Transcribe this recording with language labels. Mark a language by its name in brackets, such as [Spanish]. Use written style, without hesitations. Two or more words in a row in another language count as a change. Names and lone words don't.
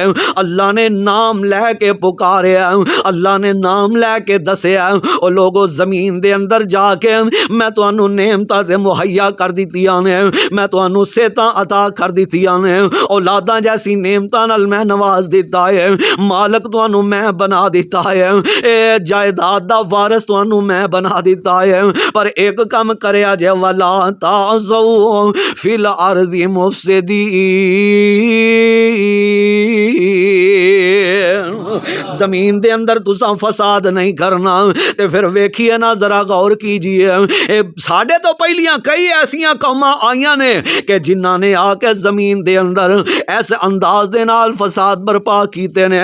[Punjabi] اللہ نے نام لے کے پکاریا، اللہ نے نام لے کے دسیا، اور لوگوں زمین دے اندر جا کے میں تہانوں نعمتاں تے مہیا کر دتیاں نے، میں تہانوں صحتاں عطا کر دتیاں نے، اولاداں جیسی نعمتاں نال میں نواز دتا ہے، مالک تہانوں میں بنا دتا ہے، اے جائیداد دا وارث تہانوں میں بنا دتا ہے. پر اک کم کریا جے [Arabic] ولا تعثوا في الأرض مفسدين, [Punjabi] زمین دے اندر تسیں فساد نہیں کرنا. تے فیر ویکھیے نا، ذرا غور کیجیے، ساڈے توں پہلیاں کئی ایسیاں قوماں آئیاں نے کہ جنہاں نے آ کے زمین دے اندر ایسے انداز دے نال فساد برپا کیتے نے.